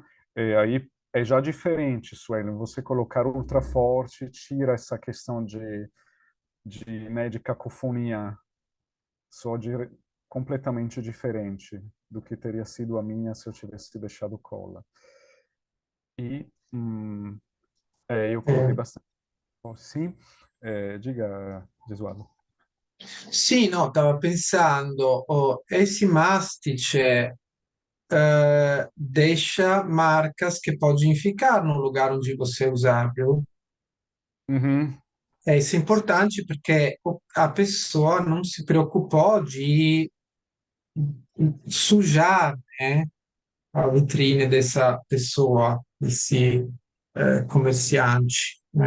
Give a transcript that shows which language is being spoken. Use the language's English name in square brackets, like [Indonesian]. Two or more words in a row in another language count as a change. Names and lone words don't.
[Portuguese] Aí é já diferente, Suelen. Você colocar ultra forte tira essa questão né, de cacofonia, só de completamente diferente do que teria sido a minha se eu tivesse deixado cola. E eu coloquei Eh, bastante. Sim, diga, Gesualdo. [Italian] sì, no, stavo pensando, [Portuguese] esse mastice deixa marcas que podem ficar no lugar onde você usar, viu? Uhum. Isso é importante porque a pessoa não se preocupou de sujar, né, a vitrine dessa pessoa, desse comerciante, né?